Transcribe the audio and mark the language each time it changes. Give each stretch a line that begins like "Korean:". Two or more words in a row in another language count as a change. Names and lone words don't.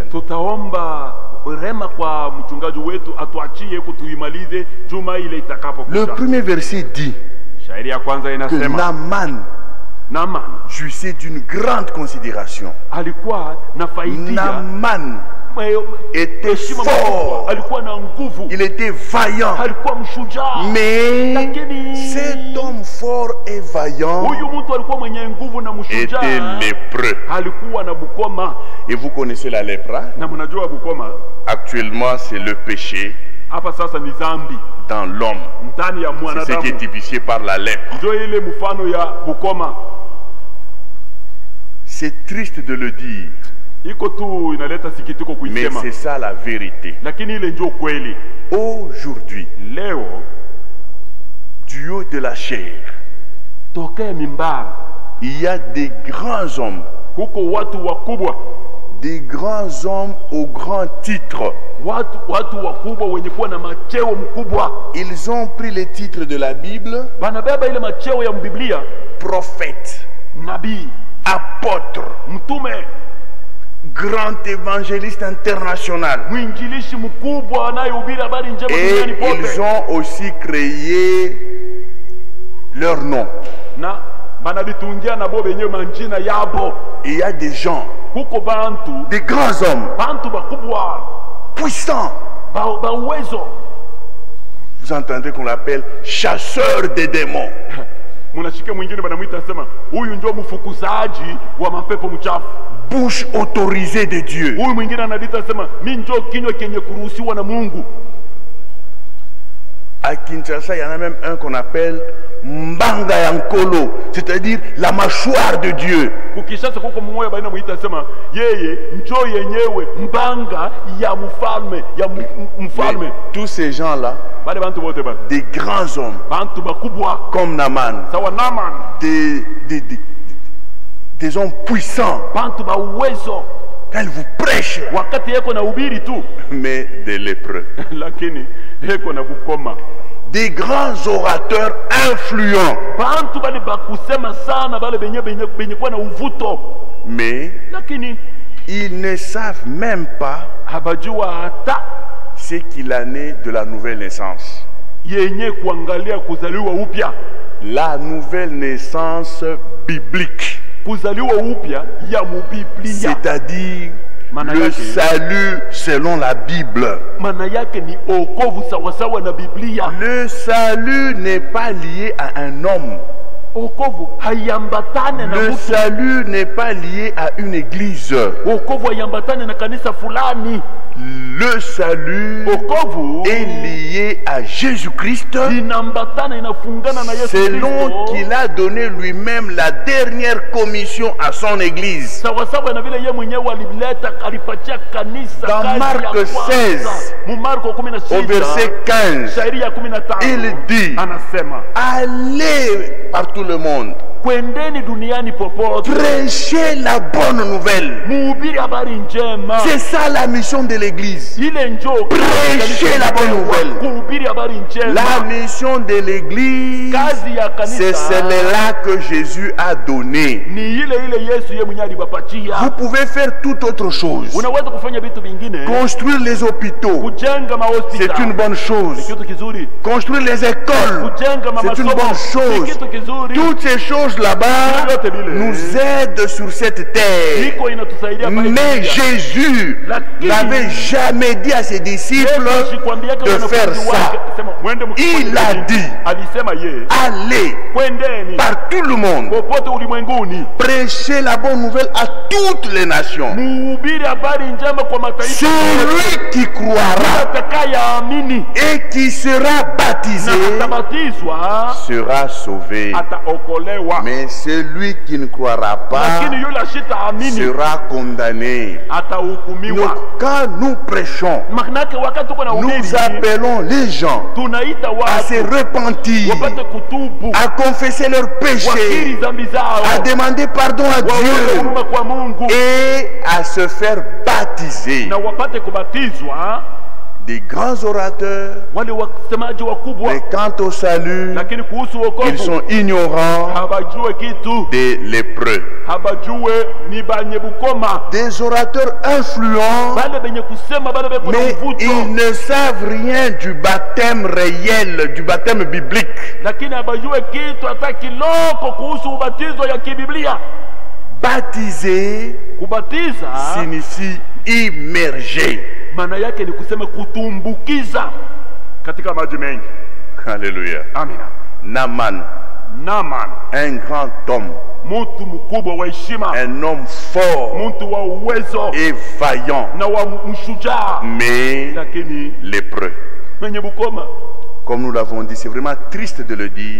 Swahili: tutaomba rema kwa mchungaji wetu atuachie kutuimalize juma ile
French: Le
Swahili: itakapokuja.
French: premier verset dit
Swahili: Shairi ya kwanza
French: que
Swahili: inasema Naaman Naaman
French: jouissait d'une grande considération.
Swahili: alikuwa na faidia
French: Naaman était
Swahili: heshima
French: fort,
Swahili: mkubwa, alikuwa na nguvu,
French: il était vaillant.
Swahili: alikuwa mshujaa.
French: Mais
Swahili: Lakini
French: cet homme fort et vaillant
Swahili: huyu mtu alikuwa mwenye nguvu na
French: était
Swahili: mshujaa,
French: lépreux.
Swahili: alikuwa na bukoma.
French: Et vous connaissez la lèpre, hein?
Swahili: Na mnajua bukoma
French: Actuellement, c'est le péché
Swahili: hapa sasa ni dhambi
French: dans l'homme.
Swahili: ndani ya
French: C'est ce qui
Swahili: mwanadamu,
French: est typifié par la lèpre.
Swahili: ndio ile mfano ya bukoma.
French: C'est triste de le dire,
Swahili: Iko tu inaleta sikitiko
French: mais
Swahili: kuisema,
French: c'est ça la vérité.
Swahili: lakini ile ndio kweli.
French: Aujourd'hui,
Swahili: Leo
French: du haut de la chair,
Swahili: tokea mimbara
French: il y a des grands hommes
Swahili: kuko watu wakubwa,
French: des grands hommes aux grands titres.
Swahili: watu wakubwa wenye kuwa na macheo mkubwa.
French: Ils ont pris les titres de la Bible,
Swahili: Banabeba ile macheo ya Biblia,
French: prophète,
Swahili: nabii,
French: apôtre,
Swahili: mtume,
French: grand évangéliste international.
Swahili: mwinjilishi mkubwa anayehubiri habari njema duniani
French: Et
Swahili: pote.
French: ils ont aussi créé leur nom.
Swahili: Na banabitungia nabo benyewe manjina yabo.
French: Il y a des gens,
Swahili: Kuko bantu,
French: des grands hommes,
Swahili: bantu bakubwa,
French: puissants.
Swahili: ba uwezo.
French: Vous entendez qu'on l'appelle chasseur des démons.
Swahili: Munashike mwingine banamuita sema huyu ndio mfukuzaji wa mapepo mchafu.
French: Bouche autorisée de Dieu.
Swahili: Huyu mwingine anadita sema mimi ndio kinywa kenye kuruhusiwa na Mungu.
French: À Kinshasa, il y en a même un qu'on appelle Mbanga Yankolo, c'est-à-dire la mâchoire de Dieu.
Swahili: Kukishasa kuko mmoja baina muita sema yeye njo yenyewe mbanga ya mfalme ya mfalme.
French: Mais tous ces gens-là,
Swahili: Bale bantu bote ba,
French: des grands hommes,
Swahili: bantu bakubwa
French: comme Naman,
Swahili: sawa Naman,
French: des hommes puissants,
Swahili: bantu ba uwezo,
French: quand ils vous prêchent,
Swahili: wakati yeko na ubiri tu
French: mais des lépreux.
Swahili: lakini yeko na bukoma.
French: Des grands orateurs influents,
Swahili: Bantu bale bakusema sana, bale benye kwa na uvuto,
French: mais
Swahili: lakini
French: ils ne savent même pas
Swahili: habajua hata
French: ce qu'il en est de la nouvelle naissance.
Swahili: yenye kuangalia kuzaliwa upya.
French: La nouvelle naissance biblique,
Swahili: Kuzaliwa upya ya mubiblia.
French: c'est-à-dire le salut selon la Bible.
Swahili: Maana yake ni okovu sawasawa na Biblia.
French: Le salut n'est pas lié à un homme.
Swahili: Okovu hayambatane na
French: Le
Swahili: mtu.
French: salut n'est pas lié à une église.
Swahili: Okovu hayambatane na kanisa fulani.
French: Le salut
Swahili: Okovu
French: est lié à Jésus-Christ,
Swahili: inambatana, inafungana na Yesu
French: selon
Swahili: Kristo.
French: qu'il a donné lui-même la dernière commission à son église.
Swahili: Sawasawa na vile yeye mwenyewe alileta alipatia kanisa
French: Dans
Swahili: kazi
French: Marc
Swahili: ya kwanza.
French: 16,
Swahili: Mu Marko
French: au
Swahili: 16
French: verset 15,
Swahili: shairi ya 15
French: il dit,
Swahili: anasema
French: allez par tout le monde,
Swahili: kwendeni duniani popote,
French: prêchez la bonne nouvelle.
Swahili: muhubiri habari njema.
French: C'est ça la mission de l'église.
Swahili: Ile njoo
French: Prêchez la bonne nouvelle.
Swahili: kuhubiri habari njema.
French: La mission de l'église,
Swahili: Kazi ya
French: c'est
Swahili: kanisa
French: celle-là que Jésus a donné.
Swahili: ni ile Yesu yeye mwenyewe aliwapatia.
French: Vous pouvez faire toute autre chose.
Swahili: Unaweza kufanya vitu vingine,
French: Construire les hôpitaux,
Swahili: kujenga mahospitali
French: c'est une bonne chose.
Swahili: kitu kizuri,
French: Construire les écoles,
Swahili: kujenga
French: c'est une
Swahili: masomo
French: bonne chose.
Swahili: kitu kizuri.
French: Toutes ces choses là-bas nous aident sur cette terre.
Swahili: Iko inatusaidia pale
French: Mais
Swahili: dunia.
French: Jésus n'avait jamais dit à ses disciples
Swahili: Yesu asikwambiake
French: de
Swahili: wanafunzi
French: faire
Swahili: wake,
French: ça.
Swahili: sema, mwende mkifanye
French: Il a
Swahili: hivi.
French: dit,
Swahili: Alisema yeye,
French: allez
Swahili: kwendeni
French: par tout le monde,
Swahili: popote ulimwenguni,
French: prêcher la bonne nouvelle à toutes les nations.
Swahili: muhubiri habari njema kwa mataifa
French: Celui qui croira
Swahili: atakayeamini
French: et qui sera baptisé
Swahili: na atabatizwa
French: sera sauvé.
Swahili: ataokolewa,
French: Mais celui qui ne croira pas
Swahili: lakini yule ashitaamini
French: sera condamné.
Swahili: atahukumiwa.
French: Donc, quand nous prêchons,
Swahili: Maanake wakati tuko na
French: nous
Swahili: uhubiri,
French: appelons les gens
Swahili: tunaita
French: à se
Swahili: watu
French: repentir,
Swahili: wapate kutubu,
French: à confesser leurs péchés,
Swahili: wakiri dhambi zao,
French: à demander pardon à
Swahili: waombe
French: Dieu
Swahili: huruma kwa Mungu
French: et à se faire baptiser.
Swahili: na wapate kubatizwa.
French: Des grands orateurs,
Swahili: Wale wasemaji wakubwa,
French: mais quant au salut,
Swahili: lakini kuhusu
French: ils
Swahili: wokovu
French: sont ignorants
Swahili: habajue kitu,
French: des lépreux.
Swahili: habajue ni banye bukoma,
French: Des orateurs influents,
Swahili: bale benye kusema, bale beko na
French: mais
Swahili: mvuto,
French: ils ne savent rien du baptême réel, du baptême biblique.
Swahili: lakini habajue kitu hata kiloko kuhusu ubatizo ya kibiblia.
French: Baptiser
Swahili: Kubatiza
French: signifie immerger.
Swahili: maana yake ni kusema kutumbukiza katika maji mengi.
French: Alléluia.
Swahili: Amina. Naman, Naman,
French: un grand homme,
Swahili: mtu mkubwa wa heshima,
French: un homme fort
Swahili: mtu wa uwezo
French: et vaillant,
Swahili: na wa mshujaa,
French: mais
Swahili: lakini
French: lépreux.
Swahili: mwenye bukoma.
French: Comme nous l'avons dit, c'est vraiment triste de le dire.